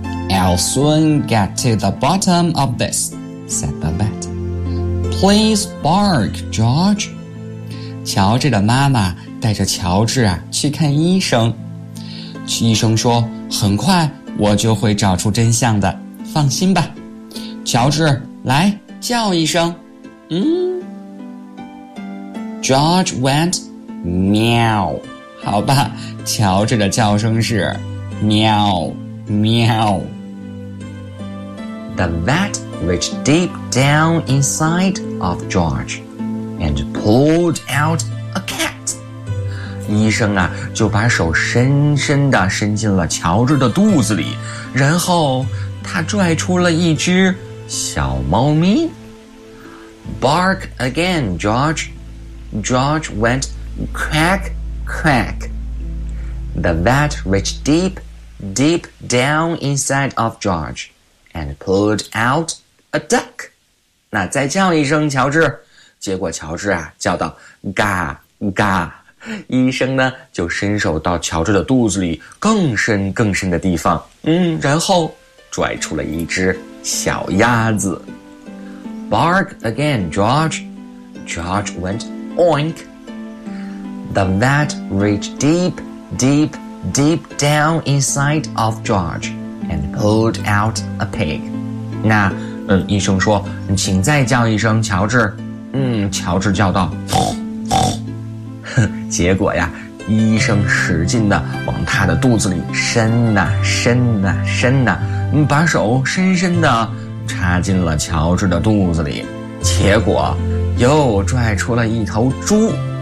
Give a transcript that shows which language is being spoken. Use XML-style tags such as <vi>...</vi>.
<en>I'll soon get to the bottom of this, said the vet. Please bark, George.</en> <zh>乔治的妈妈带着乔治啊去看医生。医生说，很快我就会找出真相的，放心吧。乔治，来叫一声。</zh> <en>George went meow.</en> <zh>好吧，乔治的叫声是喵喵。</zh> <en>The vet reached deep down inside of George and pulled out a cat.</en> <zh>医生啊，就把手深深地伸进了乔治的肚子里，然后他拽出了一只小猫咪。</zh> <en>Bark again, George. George went crack, crack. The vet reached deep, deep down inside of George and pulled out a duck.</en> <zh>那再叫一声，乔治。结果乔治啊叫道，嘎嘎。医生呢就伸手到乔治的肚子里更深更深的地方，然后拽出了一只小鸭子。</zh> <en>Bark again, George. George went oink. The vet reached deep down inside of George and pulled out a pig.</en> <zh>那医生说，请再叫一声，乔治。乔治叫道，结果呀，医生使劲地往他的肚子里伸呐、伸呐、伸呐，把手深深地插进了乔治的肚子里，结果又拽出了一头猪。</zh>